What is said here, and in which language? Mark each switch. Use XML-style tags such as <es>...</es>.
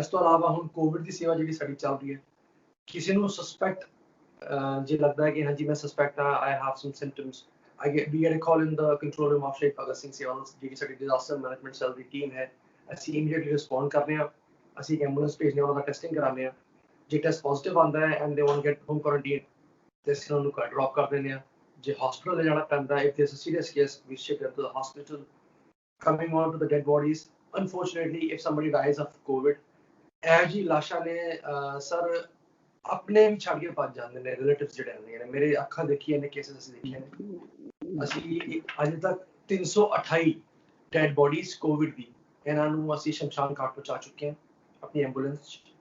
<pa>ਇਸ ਤੋਂ ਇਲਾਵਾ ਹੁਣ ਕੋਵਿਡ ਦੀ ਸੇਵਾ ਜਿਹੜੀ ਸਾਡੀ ਚੱਲ ਰਹੀ ਹੈ, ਕਿਸੇ ਨੂੰ ਸਸਪੈਕਟ ਜੇ ਲੱਗਦਾ ਹੈ ਕਿ ਹਾਂਜੀ ਮੈਂ ਸਸਪੈਕਟ ਹਾਂ,</pa> <en>I have some symptoms, we get a call in the control room of Shahid Bhagat Singh Sewa,</en> <pa>ਜਿਹੜੀ ਸਾਡੀ ਡਿਜ਼ਾਸਟਰ ਮੈਨੇਜਮੈਂਟ ਸੈੱਲ ਦੀ ਟੀਮ ਹੈ, ਅਸੀਂ ਇਮੀਡੀਏਟਲੀ ਰਿਸਪੌਂਡ ਕਰਦੇ ਹਾਂ, ਅਸੀਂ ਇੱਕ ਐਂਬੂਲੈਂਸ ਭੇਜਦੇ ਹਾਂ, ਉਹਨਾਂ ਦਾ ਟੈਸਟਿੰਗ ਕਰਾਉਂਦੇ ਹਾਂ, ਜੇ ਟੈਸਟ ਪੋਜ਼ਿਟਿਵ ਆਉਂਦਾ ਹੈ</pa> <en>and they want get home quarantine</en> <pa>ਤੇ ਅਸੀਂ ਉਹਨਾਂ ਨੂੰ ਡ੍ਰੌਪ ਕਰ ਦਿੰਦੇ ਹਾਂ। ਜੇ ਹਸਪੀਟਲ ਲੈ ਜਾਣਾ ਪੈਂਦਾ ਹੈ,</pa> <en>if there's a serious case, we ship them to the hospital. Coming on to the dead bodies, unfortunately if somebody dies of COVID,</en> <pa>ਇਹੋ ਜਿਹੀ ਲਾਸ਼ਾਂ ਨੇ ਸਰ ਆਪਣੇ ਵੀ ਛੱਡ ਕੇ ਭੱਜ ਜਾਂਦੇ ਨੇ, ਰਿਲੇਟਿਵਸ ਜਿਹੜੇ ਹੁੰਦੇ ਨੇ, ਮੇਰੇ ਅੱਖਾਂ ਦੇਖੀਆਂ ਨੇ ਕੇਸਿਸ, ਅਸੀਂ ਦੇਖੇ ਨੇ। ਅਸੀਂ ਅਜੇ ਤੱਕ 328 ਡੈਡ ਬੋਡੀਜ਼ ਕੋਵਿਡ ਦੀ, ਇਹਨਾਂ ਨੂੰ ਅਸੀਂ ਸ਼ਮਸ਼ਾਨ ਘਾਟ ਪਹੁੰਚਾ ਚੁੱਕੇ ਹਾਂ ਆਪਣੀ ਐਂਬੂਲੈਂਸ 'ਚ।</pa>